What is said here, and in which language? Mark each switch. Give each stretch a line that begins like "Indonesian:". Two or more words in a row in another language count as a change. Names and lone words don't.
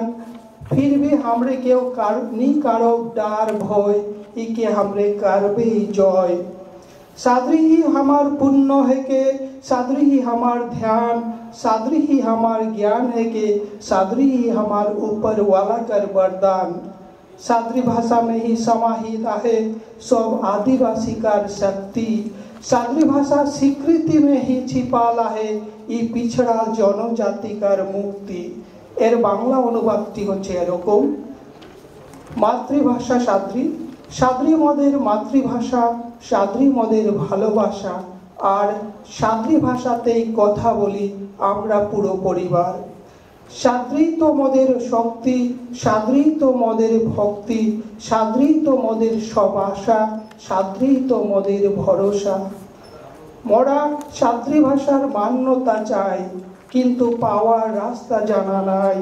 Sadri: फिर भी हमरे केव नी कारो डार भय, इके हमरे करबे जय। सादरी ही हमार पुण्य है के, सादरी ही हमार ध्यान, सादरी ही हमार ज्ञान है के, सादरी ही हमार ऊपर वाला कर वरदान। सादरी भाषा में ही समाहित है सब आदिवासी कार शक्ति, सादरी भाषा स्वीकृति में ही छिपाला है ये पिछड़ा जनजाति कार मुक्ति।
Bangla: এর বাংলা অনুবাদটি হচ্ছে এরকম, মাতৃভাষা সাদরী, সাদরী মোদের মাতৃভাষা, সাদরী মোদের ভালোবাসা, আর সাদরী ভাষাতেই কথা বলি আমরা পুরো পরিবার। সাদরী তো মোদের শক্তি, সাদরী তো মোদের ভক্তি, সাদরী তো মোদের সব আশা, সাদরী তো মোদের ভরসা। মোরা সাদরী ভাষার মান্যতা চাই, কিন্তু পাওয়ার রাস্তা জানা নাই।